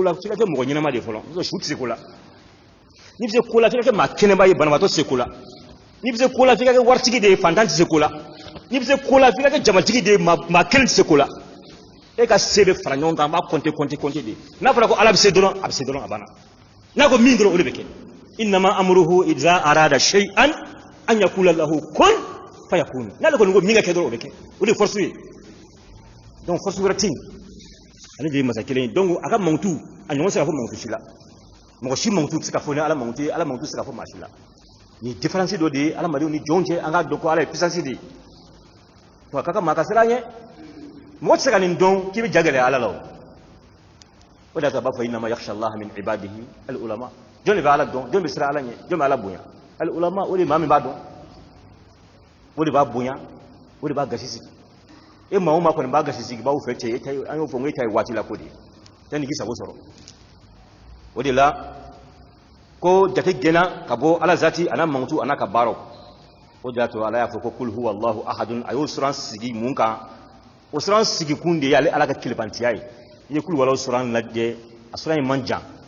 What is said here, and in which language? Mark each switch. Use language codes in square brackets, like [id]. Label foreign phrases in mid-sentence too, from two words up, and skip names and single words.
[bm] la f'i ka kɛ mɔgɔ ɲɛnama de fɔlɔ n'o su tɛ se ko la n'i bɛ se ko la f'i ka kɛ maa kɛnɛba ye banabaatɔ tɛ se ko la n'i bɛ se ko la f'i ka kɛ waritigi de ye fantan tɛ se ko la n'i bɛ se ko la f'i ka kɛ jamatigi de ye maa kelen tɛ se ko la e ka se bɛ fara ɲɔgɔn kan an b'a compter de n'a fɔra ko ala bɛ se dɔrɔn a banna n'a ko min dɔrɔn o de bɛ kɛ [ar] إنما أمره إذا أراد شيئا أن يقول له كن فيكون [bm] n'ale kɔni ko min ka kɛ dɔrɔn o bɛ kɛ o de ye force ye donc force wɛrɛ tɛ yen ale de ye masa kelen ye donc a ka mankutu a ɲɔgɔn tɛ se ka fɔ mankutu si la mɔgɔ si mankutu tɛ se ka fɔ ni ala mankutu ye ala mankutu tɛ se ka fɔ maa si la ni différence dɔ de ye adamadenw ni jɔnw cɛ an k'a dɔn ko ala ye puissance de ye donc a ka kan maa ka siran an ɲɛ mɔgɔ tɛ se ka nin dɔn k'i bɛ ja gɛlɛya ala la o de y'a to a b'a fɔ [ar] إنما يخشى الله من عباده العلماء [bm] jɔn de bɛ ala dɔn jɔn bɛ siran ala ɲɛ jɔn bɛ ala bonya [ar] العلماء [bm] o de maa min b'a dɔn o de b'a bonya o de b'a gasi sigi e maa o maa kɔni b'a gasi sigi b'aw fɛ cɛ an y'o fɔ n ko e ta ye waati la ko de ye yanni k'i sago sɔrɔ o de la ko jate gɛnna ka bɔ ala zati a n'a mankutu a n'a ka baaraw o de y'a to ala y'a fɔ ko [ar] قل هو الله أحد [bm] a y'o suran sigi mun kan o suran sigi kun de ye ale ala ka tilibantiya ye i ye kul walaw suran lajɛ a suran in man jan